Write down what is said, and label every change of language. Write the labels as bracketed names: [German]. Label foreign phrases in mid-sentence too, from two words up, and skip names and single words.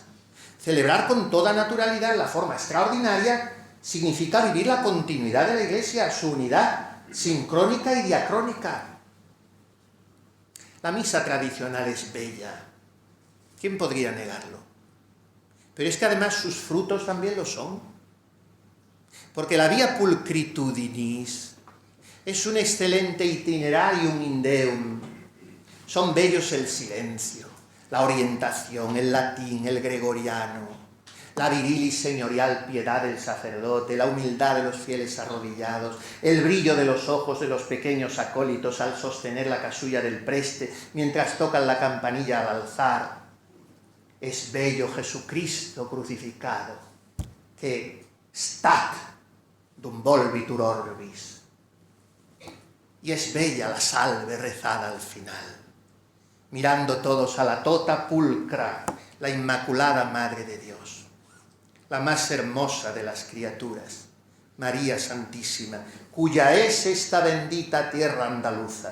[Spanish] Celebrar con toda naturalidad la forma extraordinaria significa vivir la continuidad de la Iglesia, su unidad sincrónica y diacrónica. La misa tradicional es bella. ¿Quién podría negarlo? Pero es que además sus frutos también lo son. Porque la [Latin] via pulcritudinis [Spanish] es un excelente [Latin] itinerarium in Deum. [Spanish] Son bellos el silencio, la orientación, el latín, el gregoriano, la viril y señorial piedad del sacerdote, la humildad de los fieles arrodillados, el brillo de los ojos de los pequeños acólitos al sostener la casulla del preste mientras tocan la campanilla al alzar. Es bello Jesucristo crucificado, que [Latin] stat dum volvitur orbis. [Spanish] Y es bella la salve rezada al final, mirando todos a la [Latin] tota pulcra, [Spanish] la Inmaculada Madre de Dios, la más hermosa de las criaturas, María Santísima, cuya es esta bendita tierra andaluza.